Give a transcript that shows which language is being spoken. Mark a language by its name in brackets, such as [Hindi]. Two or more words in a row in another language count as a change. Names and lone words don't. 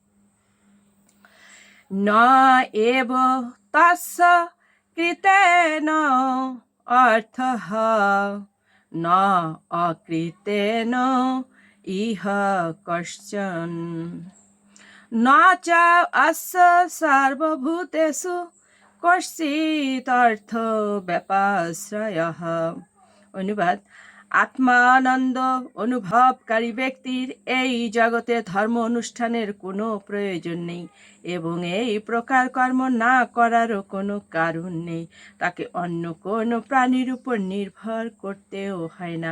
[Sanskrit] न एव तस्य कृतेन अर्थः न अकृतेन इह कश्चन न च अस्य सर्वभूतेषु कश्चिदर्थ ব্যাপাশ্রয়ঃ। [Bangla] অনুবাদ: আত্মানন্দ অনুভবকারী ব্যক্তির এই জগতে ধর্ম অনুষ্ঠানের কোনো প্রয়োজন নেই এবং এই প্রকার কর্ম না করারও কোনো কারণ নেই। তাকে অন্য কোনো প্রাণীর উপর নির্ভর করতেও হয় না।